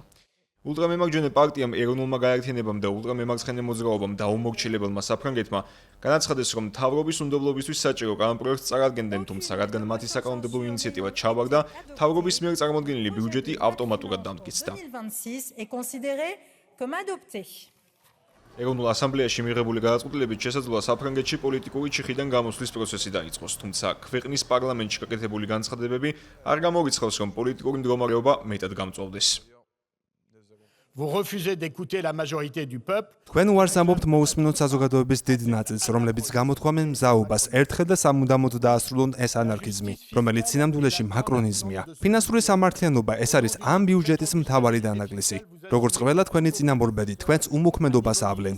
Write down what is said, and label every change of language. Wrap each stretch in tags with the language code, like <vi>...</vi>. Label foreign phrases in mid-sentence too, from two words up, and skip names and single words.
<ka>ულტრამემარჯვენე პარტიამ ეროვნულმა გაერთიანებამ და ულტრამემარცხენე მოძრაობამ დაუმორჩილებელმა საფრანგეთმა განაცხადეს, რომ მთავრობის უნდობლობისთვის საჭირო კანონპროექტს წარადგენდნენ, თუმცა რადგან მათი საკანონმდებლო ინიციატივა ჩავარდა, მთავრობის მიერ წარმოდგენილი ბიუჯეტი ავტომატურად დამტკიცდა. ეროვნულ ასამბლეაში მიღებული გადაწყვეტილებით შესაძლოა საფრანგეთში პოლიტიკური ჩიხიდან გამოსვლის პროცესი დაიწყოს, თუმცა ქვეყნის პარლამენტში გაკეთებული განცხადებები არ გამორიცხავს, რომ პოლიტიკური მდგომარეობა მეტად გამწვავდეს.</ka> <fr>Vous refusez d'écouter la majorité du peuple.</fr> <ka>თქვენ უარს ამბობთ მოусმინოთ საზოგადოების დიდ ნაწილს, რომლებიც გამოთქვამენ მზაობას ერთხელ და სამუდამოდ დაასრულონ ეს ანარქიზმი, რომელიც სინამდვილეში მაკრონიზმია. ფინანსური სამართლიანობა ეს არის ამ ბიუჯეტის მთავარი დანაკლისი. როგორც ყველა თქვენი წინამორბედი, თქვენს უმოქმედობას ავლენთ.</ka>